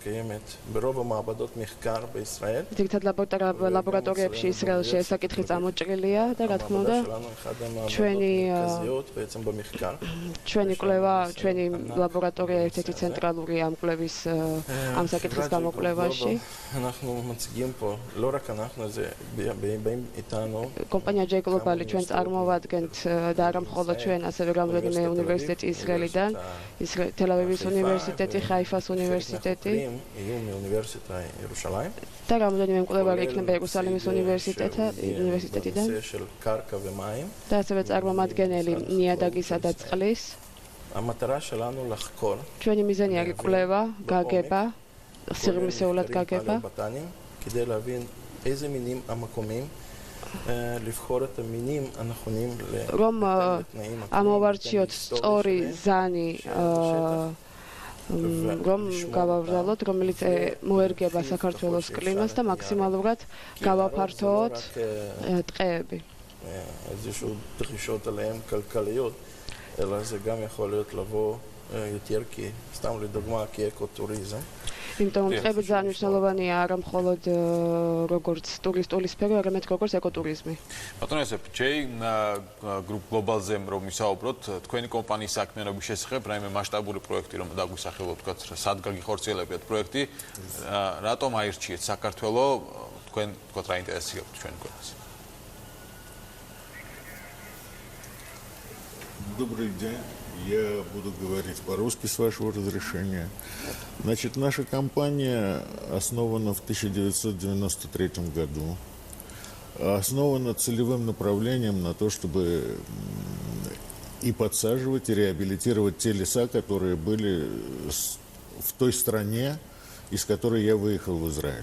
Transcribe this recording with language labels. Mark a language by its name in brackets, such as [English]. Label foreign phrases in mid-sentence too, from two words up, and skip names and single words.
[Georgian] ძირითადად ლაბორატორიებში ისრაელში ეს საკითხი წამოჭრილია და რა თქმა უნდა ჩვენი კვლევა, ჩვენი ლაბორატორია ერთ-ერთი ცენტრალური ამ კვლევის ამ საკითხის გამოკვლევაში. [Hebrew] באים איתנו. [Georgian] კომპანია J Global ჩვენ წარმოვადგენთ და არა მხოლოდ ჩვენ, ასევე რამდენიმე უნივერსიტეტი ისრაელიდან, თელ-ავივის უნივერსიტეტი, ხაიფას უნივერსიტეტი და რამდენიმე მკვლევარი იქნება იერუსალიმის უნივერსიტეტიდან და ასევე წარმომადგენელი ნიადაგისა და წყლის. ჩვენი მიზანი არის კვლევა, გაგება, სიღრმისეულად გაგება. [Hebrew] כדי להבין איזה מינים המקומיים, לבחור את המינים הנכונים [Georgian] რომ ამოვარჩიოთ სწორი ზანი რომ გავავრალოთ, რომელიც მოერგება საქართველოს კლიმატს და მაქსიმალურად გავაფართოოთ ტყეები. [Hebrew] איזשהו דרישות עליהם כלכליות, אלא זה גם יכול להיות לבוא יותר סתם לדוגמה כאקוטוריזם. [Georgian] იმიტომ რომ ტყეები ძალიან მნიშვნელოვანია არა მხოლოდ როგორც ტურისტული სფერო, არამედ როგორც ეკოტურიზმი. ბატონო ესეფ, J Group Global-ზე რომ ვისაუბროთ, თქვენი კომპანიის საქმიანობის შესახებ, რაიმე მასშტაბური პროექტი რომ დაგვისახელოთ, თქვათ, სად გაგიხორციელებიათ პროექტი, რატომ აირჩიეთ საქართველოს, თქვენ თქვათ რა ინტერესებთ ჩვენ ქვეყანას? [Russian] Добрый день. Я буду говорить по-русски, с вашего разрешения. Значит, наша компания основана в 1993 году. Основана целевым направлением на то, чтобы и подсаживать, и реабилитировать те леса, которые были в той стране, из которой я выехал в Израиль.